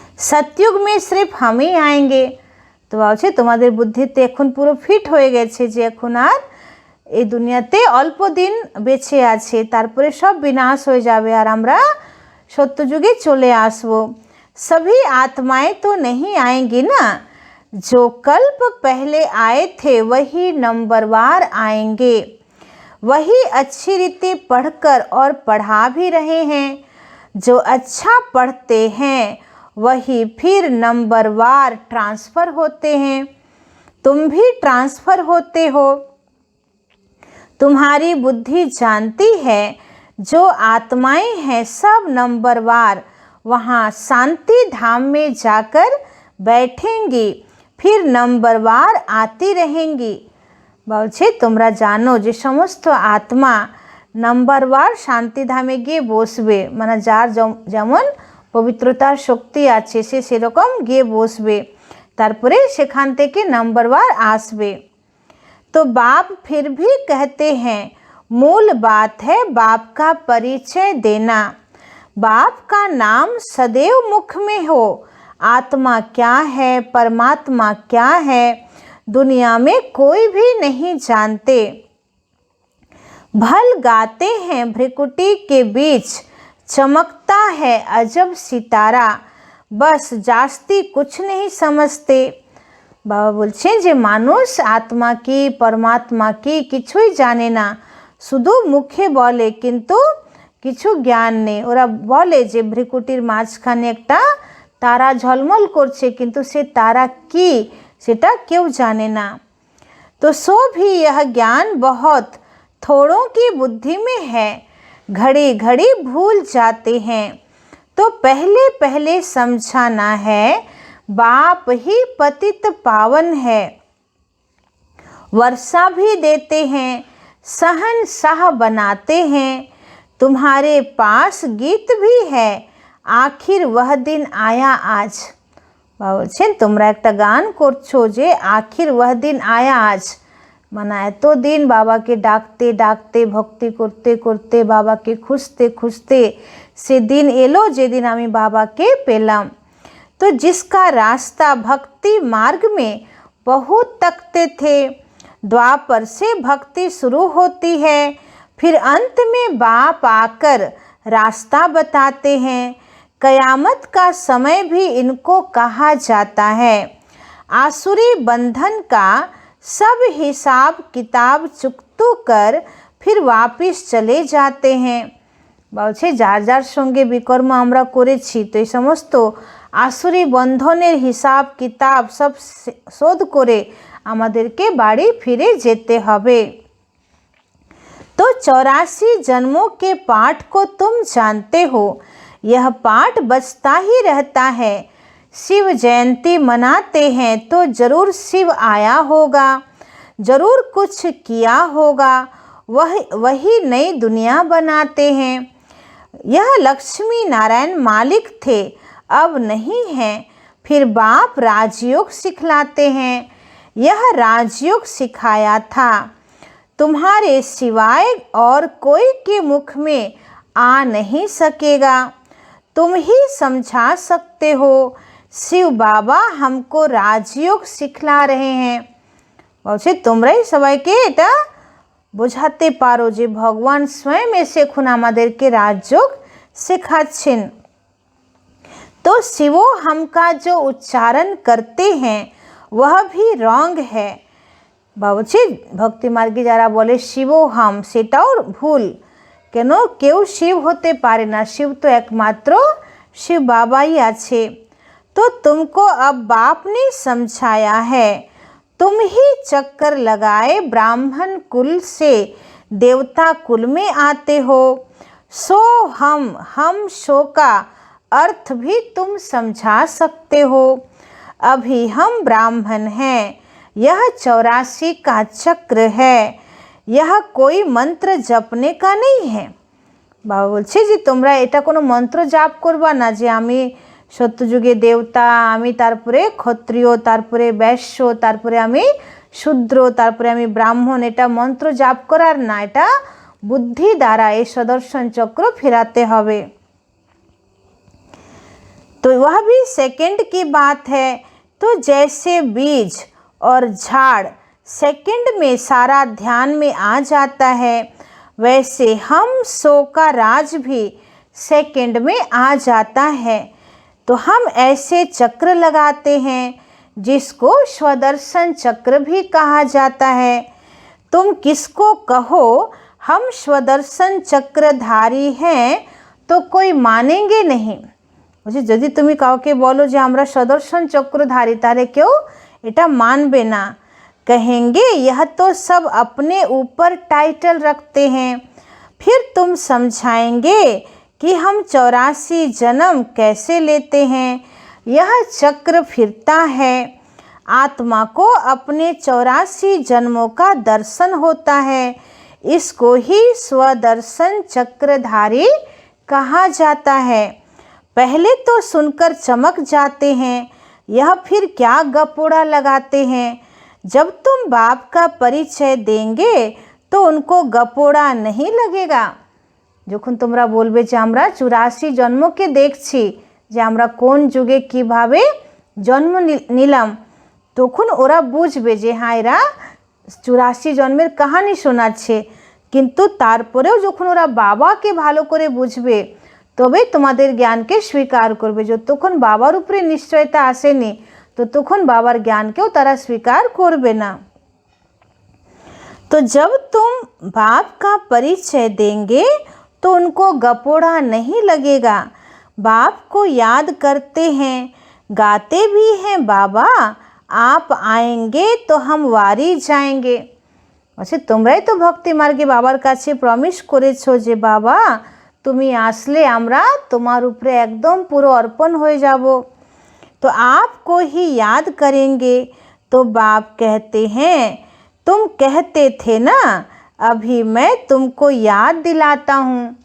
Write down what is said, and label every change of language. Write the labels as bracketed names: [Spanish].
[Hindi] सतयुग में सिर्फ हम ही आएंगे। [Bangla] তো বলছে তোমাদের বুদ্ধিতে এখন পুরো ফিট হয়ে গেছে যে এখন আর এই দুনিয়াতে অল্প দিন বেঁচে আছে, তারপরে সব বিনাশ হয়ে যাবে আর আমরা সত্যযুগে চলে আসব। [Hindi] सभी आत्माएं तो नहीं आएंगी ना, जो कल्प पहले आए थे वही नंबरवार आएंगे, वही अच्छी रीति पढ़कर और पढ़ा भी रहे हैं। जो अच्छा पढ़ते हैं वही फिर नंबरवार ट्रांसफ़र होते हैं। तुम भी ट्रांसफ़र होते हो। तुम्हारी बुद्धि जानती है, जो आत्माएं हैं सब नंबरवार वहाँ शांति धाम में जाकर बैठेंगी, फिर नंबरवार आती रहेंगी। [Bangla] বলছে তোমরা জানো যে সমস্ত আত্মা নাম্বারওয়ার শান্তিধামে গিয়ে বসবে, মানে যার যেমন পবিত্রতার শক্তি আছে সে সেরকম গিয়ে বসবে, তারপরে সেখান থেকে নাম্বারওয়ার আসবে। [Hindi] तो बाप फिर भी कहते हैं मूल बात है बाप का परिचय देना। बाप का नाम सदैव मुख में हो। आत्मा क्या है, परमात्मा क्या है, दुनिया में कोई भी नहीं जानते। भल गाते हैं भ्रिकुटी के बीच चमकता है अजब सितारा, बस जास्ती कुछ नहीं समझते। [Bangla] বাবা বলছেন যে মানুষ আত্মা কি পরমাত্মা কি কিছুই জানে না, শুধু মুখে বলে কিন্তু কিছু জ্ঞান নেই। ওরা বলে যে ভ্রিকুটির মাঝখানে একটা তারা ঝলমল করছে, কিন্তু সে তারা কি সেটা কেউ জানে না। [Hindi] तो सो भी यह ज्ञान बहुत थोड़ों की बुद्धि में है, घड़ी घड़ी भूल जाते हैं। तो पहले पहले समझाना है बाप ही पतित पावन है। वर्षा भी देते हैं, सहनशाह बनाते हैं, तुम्हारे पास गीत भी है, आखिर वह दिन आया आज। [Bangla] বলছেন তোমরা একটা গান করছো যে [Hindi] আখির ওয়াহ দিন আয়া আজ, [Bangla] মানে এতদিন বাবাকে ডাকতে ডাকতে ভক্তি করতে করতে বাবাকে খুঁজতে খুঁজতে সে দিন এলো যেদিন আমি বাবাকে পেলাম। [Hindi] तो जिसका रास्ता भक्ति मार्ग में बहुत तकते थे, द्वापर से भक्ति शुरू होती है, फिर अंत में बाप आकर रास्ता बताते हैं। कयामत का समय भी इनको कहा जाता है। आसुरी बंधन का सब हिसाब किताब चुकतू कर फिर वापिस चले जाते हैं। [Bangla] বলছে যার যার সঙ্গে বিকর্ম আমরা করেছি, তো এই সমস্ত আসুরি বন্ধনের হিসাব কিতাব সব শোধ করে আমাদেরকে বাড়ি ফিরে যেতে হবে। [Hindi] तो 84 जन्मों के पाठ को तुम जानते हो, यह पाठ बचता ही रहता है। शिव जयंती मनाते हैं तो जरूर शिव आया होगा, जरूर कुछ किया होगा, वही नई दुनिया बनाते हैं। यह लक्ष्मी नारायण मालिक थे, अब नहीं हैं, फिर बाप राजयोग सिखलाते हैं। यह राजयोग सिखाया था, तुम्हारे सिवाय और कोई के मुख में आ नहीं सकेगा, तुम ही समझा सकते हो। शिव बाबा हमको राजयोग सिखला रहे हैं। [Bangla] বলছে তোমরাই সবাইকে এটা বোঝাতে পারো যে ভগবান স্বয়ং এসে এখন আমাদেরকে রাজযোগ শেখাচ্ছেন। [Hindi] तो शिवो हम का जो उच्चारण करते हैं वह भी रॉन्ग है। [Bangla] বলছে ভক্তি মার্গে যারা বলে শিবো হাম, সেটাও ভুল। কেন? কেউ শিব হতে পারে না, শিব তো একমাত্র [Hindi] शिव बाबा ही [Bangla] আছে। [Hindi] तो तुमको अब बाप ने समझाया है, तुम ही चक्कर लगाए ब्राह्मण कुल से देवता कुल में आते हो। सो हम शो का अर्थ भी तुम समझा सकते हो। अभी हम ब्राह्मण हैं, यह 84 का चक्र है, यह कोई मंत्र जपने का नहीं है। [Bangla] বাবা বলছে যে তোমরা এটা কোনো মন্ত্র জাপ করবা না যে আমি সত্যযুগে দেবতা, আমি তারপরে ক্ষত্রিয়, তারপরে বৈশ্য, তারপরে আমি শূদ্র, তারপরে আমি ব্রাহ্মণ। এটা মন্ত্র জাপ করার না, এটা বুদ্ধি দ্বারা এই সুদর্শন চক্র ফেরাতে হবে। [Hindi] तो वह भी सेकंड की बात है। तो जैसे बीज और झाड़ सेकंड में सारा ध्यान में आ जाता है, वैसे हम सो का राज भी सेकंड में आ जाता है। तो हम ऐसे चक्र लगाते हैं जिसको स्वदर्शन चक्र भी कहा जाता है। तुम किसको कहो हम स्वदर्शन चक्रधारी हैं तो कोई मानेंगे नहीं। [Bangla] বলছি যদি তুমি কাউকে বলো যে আমরা সদর্শন চক্রধারী, তাহলে কেউ এটা মানবে না। [Hindi] कहेंगे यह तो सब अपने ऊपर टाइटल रखते हैं। फिर तुम समझाएंगे कि हम 84 जन्म कैसे लेते हैं। यह चक्र फिरता है, आत्मा को अपने 84 जन्मों का दर्शन होता है। इसको ही स्वदर्शन चक्रधारी कहा जाता है। पहले तो सुनकर चमक जाते हैं, यह फिर क्या गपोड़ा लगाते हैं। जब तुम बाप का परिचय देंगे तो उनको गपोड़ा नहीं लगेगा। [Bangla] যখন তোমরা বলবে যে আমরা 84 জন্মকে দেখছি, যে আমরা কোন যুগে কিভাবে জন্ম নিলাম, তখন ওরা বুঝবে যে হ্যাঁ এরা 84 জন্মের কাহিনী শোনাচ্ছে। কিন্তু তারপরেও যখন ওরা বাবাকে ভালো করে বুঝবে তবে তোমাদের জ্ঞানকে স্বীকার করবে। যতক্ষণ বাবার উপরে নিশ্চয়তা আসেনি ততক্ষণ বাবার জ্ঞানকেও তারা স্বীকার করবে না। [Hindi] तो जब तुम बाप का परिचय देंगे तो उनको गपोड़ा नहीं लगेगा। बाप को याद करते हैं, गाते भी हैं, बाबा आप आएंगे तो हम वारी जाएंगे। [Bangla] अच्छा তোমরাই তো ভক্তি মার্গে বাবার কাছে প্রমিস করেছো যে বাবা তুমি আসলে আমরা তোমার উপরে একদম পুরো অর্পণ হয়ে যাব। [Hindi] तो आपको ही याद करेंगे। तो बाप कहते हैं तुम कहते थे ना, अभी मैं तुमको याद दिलाता हूँ।